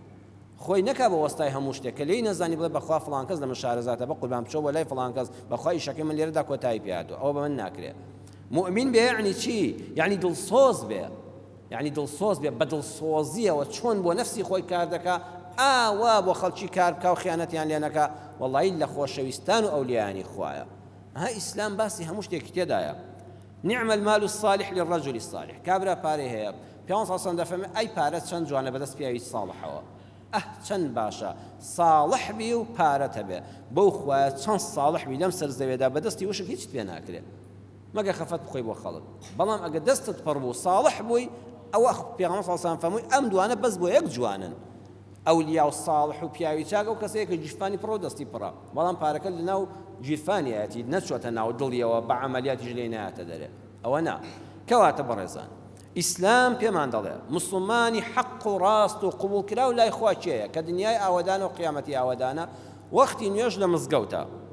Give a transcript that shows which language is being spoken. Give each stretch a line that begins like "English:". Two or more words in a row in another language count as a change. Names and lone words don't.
Central Kurdish: خۆی نەکا بە وەستای هەموو شتێک کە لێی نەزانی بڵێ بەخوا فڵان کەس لە من شارەزاتە بە قوربان بچۆ بۆ لای فڵان کەس بەخوا ئیشەکەی من لێرەدا کۆتایی پێهاتووە ئەوە بە من ناکرێت مؤمن بێ یعنی چی یعنی دڵسۆز بێ یعنی دڵسۆز بێ بە دڵسۆزیەوە چۆن بۆ نەفسی خۆی کار دەکا ئاوا بۆ خەڵکی کار بکە و خیانەتیان لێ نەکا وەڵی لە خۆشەویستان و ئەولیانی خوایە ها ئیسلام باسی هەموو شتێکی تێدایە
Arabic: نعم المال الصالح للرجل الصالح
Central Kurdish: کابرا پارەی هەیە پێغەمبەر
Arabic: صلی الله علیه و سلم
Central Kurdish: ئەی پارە چەند جوانە بەدەست پیاوی ساڵحەوە چەند باشە ساڵح بی و پارەت هەبێ بەو خوایە چەند ساڵح بی لەم سەر زەوێدا بەدەستی وشک هیچ پێ ناکرێت مەگە خەفەت بخۆی بۆ خەڵک بەڵام ئەگە دەستت پڕ بوو ساڵح بووی ئەوە پێغەمبەر
Arabic: صلی الله علیه و سلم
Central Kurdish: فەرمووی ئەم دوانە بەس بۆ یەک جوانن ئەولیا و ساڵح و پیاوی چاک و کەسێکە جیرفانی پڕ و دەستی پڕە بەڵام پارەکە لەناو جیرفانیەتی نەچۆتە ناو دڵیەوە بە عەمەلیاتیش لێ نایەتە دەرێ ئەوە نا کەواتە بەڕێزان ئیسلام پێمان دەڵێ مسلمانی حەق و ڕاست و قبول کرا و لای خوا چێیە کە دنیای ئاوەدانە و قیامەتی ئاوەدانە وەختی نوێژ لە مزگەوتە